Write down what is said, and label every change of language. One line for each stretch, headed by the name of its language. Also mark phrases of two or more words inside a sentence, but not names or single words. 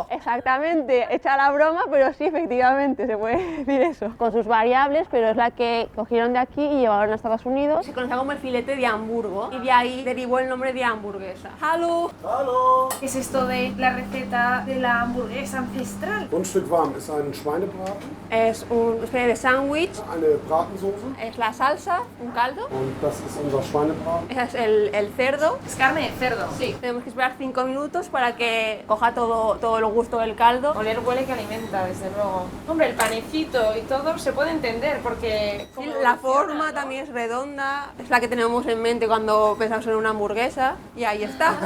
Spanish: Exactamente, echa la broma, pero sí, efectivamente, se puede decir eso. Con sus variables, pero es la que cogieron de aquí y llevaron a Estados Unidos. Se conoce como el filete de Hamburgo y de ahí derivó el nombre de hamburguesa. ¡Hallo! Hallo! ¿Qué es esto de la receta de la hamburguesa ancestral?
German: Grundstück warm ist ein Schweinebraten,
Spanish: Es una especie de sándwich,
German: eine Bratensoße
Spanish: es la salsa, un caldo,
German: und das ist unser Schweinebraten.
Spanish: es el cerdo. Es carne de cerdo. Sí. Tenemos que esperar 5 minutos para que coja todo el gusto del caldo. Oler huele que alimenta, desde luego. Hombre, el panecito y todo se puede entender porque... Sí, la forma también es redonda, es la que tenemos en mente cuando pensamos en una hamburguesa y ahí está.